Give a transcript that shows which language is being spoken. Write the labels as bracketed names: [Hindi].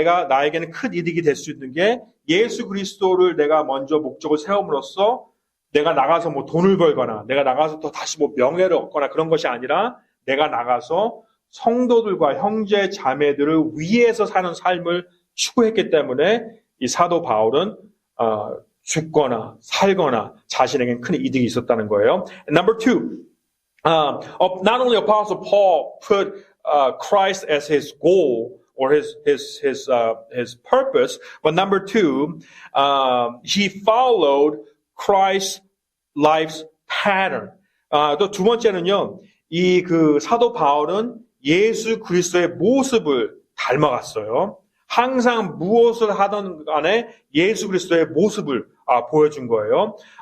[Korean] 나에게는 큰 이득이 될 수 있는 게 예수 그리스도를 내가 먼저 목적을 세움으로써 내가 나가서 뭐 돈을 벌거나 내가 나가서 또 다시 뭐 명예를 얻거나 그런 것이 아니라 내가 나가서 성도들과 형제 자매들을 위해서 사는 삶을 추구했기 때문에 이 사도 바울은 죽거나 살거나 자신에겐 큰 이득이 있었다는 거예요. [English] And number two, not only Apostle Paul put Christ as his goal or his purpose, but number two, he followed Christ's life's pattern. [Korean] 또 두 번째는요, 사도 바울은 예수 그리스도의 모습을 닮아갔어요. 항상 무엇을 하던 간에 예수 그리스도의 모습을 보여준 거예요.